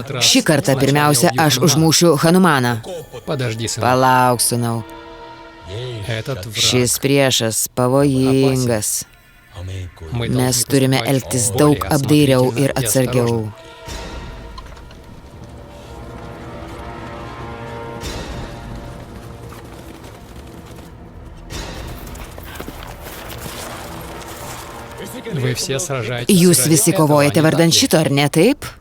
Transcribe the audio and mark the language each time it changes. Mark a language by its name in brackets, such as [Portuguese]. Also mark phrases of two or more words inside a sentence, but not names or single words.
[Lithuanian] Šį kartą pirmiausia aš užmušiu Hanumaną. [Russian] Подожди, сын. [Lithuanian] Palauk, sūnau. [Russian] Этот враг. [Lithuanian] Šis priešas pavojingas. Mes turime elgtis daug apdairiau ir atsargiau. [Russian] Вы все сражаетесь. [Lithuanian] Jūs visi kovojate vardan šito, ar ne taip?